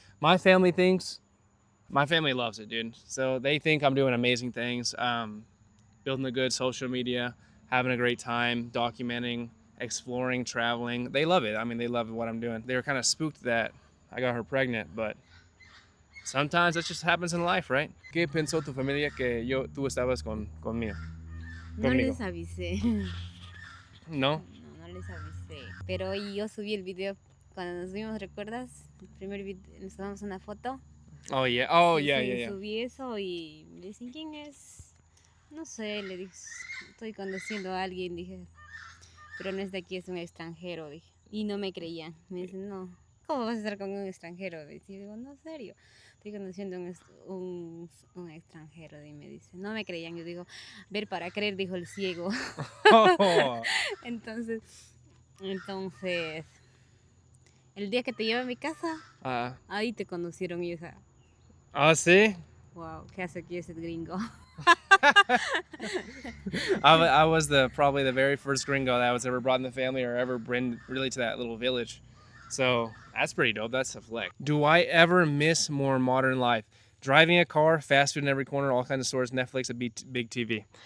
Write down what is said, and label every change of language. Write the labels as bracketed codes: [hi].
[en] My family loves it, dude. So they think I'm doing amazing things, building a good social media, having a great time, documenting, exploring, traveling. They love it. I mean, they love what I'm doing. They were kind of spooked that I got her pregnant, but sometimes that just happens in life, right? [es] ¿Qué pensó tu familia que tú estabas conmigo? No les avisé. No. No les avisé. Pero yo subí el video cuando nos vimos, ¿recuerdas? El primer video, nos tomamos una foto. [en] Oh, yeah. [es] Subí eso y me dicen, ¿quién es? No sé, le dije, estoy conociendo a alguien, dije. Pero no es de aquí, es un extranjero, dije. Y no me creían. Me dicen, no, ¿cómo vas a estar con un extranjero? Y yo digo, no, serio. Estoy conociendo un extranjero. Y me dice, no me creían. Yo digo, ver para creer, dijo el ciego. Oh. Entonces, Entonces, el día que te llevé a mi casa, ahí te conocieron y esa, Oh, sí? wow, ¿qué hace aquí ese gringo? [en] I was probably the very first gringo that was ever brought in the family or ever been really to that little village. So that's pretty dope. That's a flex. Do I ever miss more modern life? Driving a car, fast food in every corner, all kinds of stores, Netflix, a big TV.